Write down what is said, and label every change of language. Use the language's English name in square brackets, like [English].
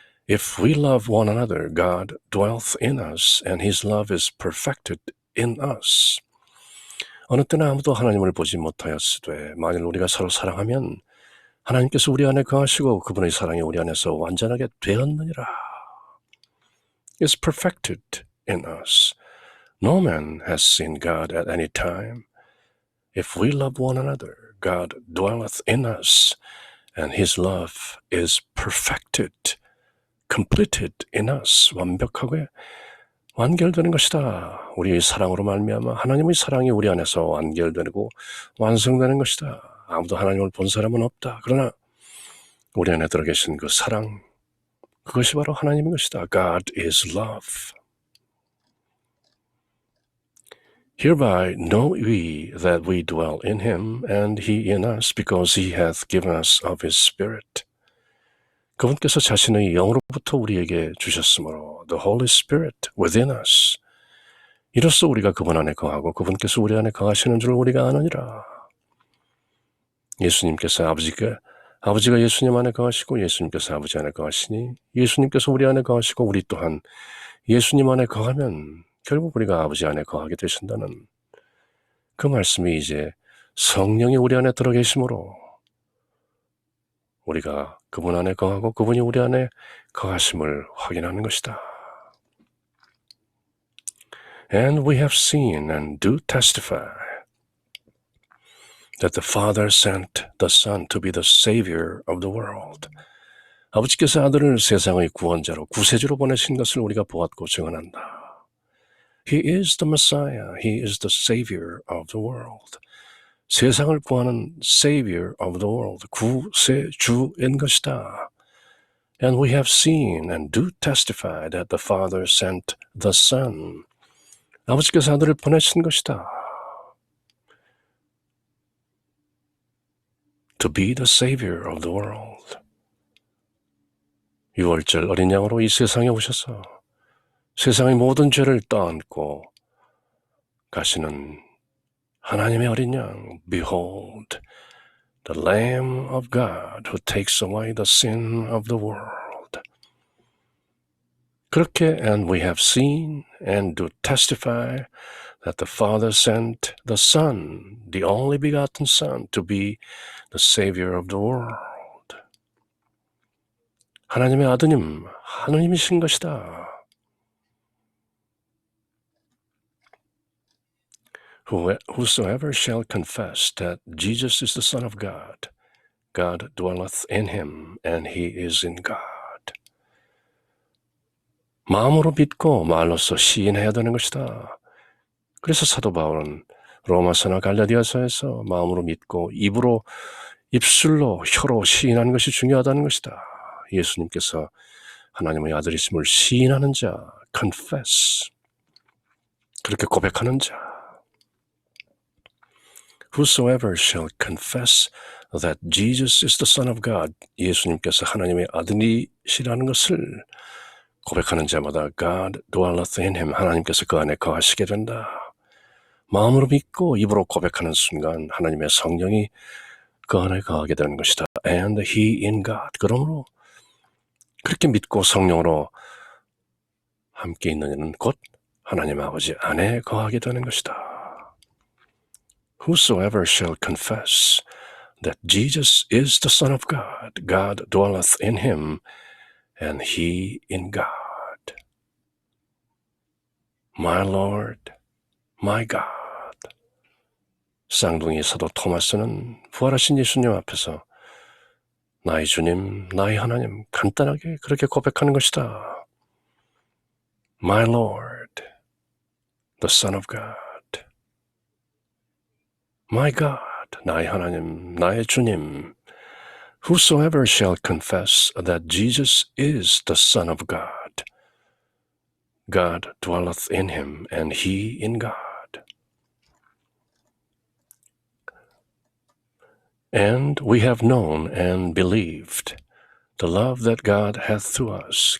[English] If we love one another, God dwelleth in us, and his love is perfected in us. [Korean] 어느 때나 아무도 하나님을 보지 못하였으되 만일 우리가 서로 사랑하면 하나님께서 우리 안에 거하시고 그분의 사랑이 우리 안에서 완전하게 되었느니라. [English] Is perfected in us. No man has seen God at any time. If we love one another, God dwelleth in us, and his love is perfected, completed in us. [Korean] 완벽하게 완결되는 것이다. 우리의 사랑으로 말미암아 하나님의 사랑이 우리 안에서 완결되고 완성되는 것이다. 아무도 하나님을 본 사람은 없다. 그러나 우리 안에 들어계신 그 사랑, 그것이 바로 하나님인 것이다. [English] God is love. Hereby know we that we dwell in him, and he in us, because he hath given us of his Spirit. [Korean] 그분께서 자신의 영으로부터 우리에게 주셨으므로 [English] the Holy Spirit within us. [Korean] 이로써 우리가 그분 안에 거하고 그분께서 우리 안에 거하시는 줄 우리가 아느니라. 예수님께서 아버지가 예수님 안에 거하시고 예수님께서 아버지 안에 거하시니 예수님께서 우리 안에 거하시고 우리 또한 예수님 안에 거하면 결국 우리가 아버지 안에 거하게 되신다는 그 말씀이 이제 성령이 우리 안에 들어 계심으로 우리가 그분 안에 거하고 그분이 우리 안에 거하심을 확인하는 것이다. [English] And we have seen and do testify that the Father sent the Son to be the Savior of the world. [Korean] 아버지께서 아들을 세상의 구원자로 구세주로 보내신 것을 우리가 보았고 증언한다. [English] He is the Messiah. He is the Savior of the world. [Korean] 세상을 구하는 [English] Savior of the world, [Korean] 구세주인 것이다. [English] And we have seen and do testify that the Father sent the Son. [Korean] 아버지께서 아들을 보내신 것이다. [English] To be the Savior of the world. [Korean] 6월절 어린 양으로 이 세상에 오셔서 세상의 모든 죄를 떠안고 가시는 하나님의 어린 양, [English] Behold, the Lamb of God who takes away the sin of the world. [Korean] 그렇게 [English] and we have seen and do testify that the Father sent the Son, the only begotten Son, to be the Savior of the world. [Korean] 하나님의 아드님, 하느님이신 것이다. [English] Whosoever shall confess that Jesus is the Son of God, God dwelleth in him, and he is in God. [Korean] 마음으로 믿고 말로써 시인해야 되는 것이다. 그래서 사도 바울은 로마서나 갈라디아서에서 마음으로 믿고 입술로 혀로 시인하는 것이 중요하다는 것이다. 예수님께서 하나님의 아들이심을 시인하는 자, confess, 그렇게 고백하는 자. [English] Whosoever shall confess that Jesus is the Son of God, [Korean] 예수님께서 하나님의 아들이시라는 것을 고백하는 자마다 [English] God dwelleth in him, [Korean] 하나님께서 그 안에 거하시게 된다. 마음으로 믿고 입으로 고백하는 순간 하나님의 성령이 그 안에 거하게 되는 것이다. [English] And he in God. [Korean] 그러므로 그렇게 믿고 성령으로 함께 있는 이는 곧 하나님 아버지 안에 거하게 되는 것이다. [English] Whosoever shall confess that Jesus is the Son of God, God dwelleth in him, and he in God. My Lord, my God. [Korean] 쌍둥이 사도 토마스는 부활하신 예수님 앞에서 나의 주님, 나의 하나님, 간단하게 그렇게 고백하는 것이다. [English] My Lord, the Son of God. My God, [Korean] 나의 하나님, 나의 주님. [English] Whosoever shall confess that Jesus is the Son of God, God dwelleth in him, and he in God. And we have known and believed the love that God hath to us.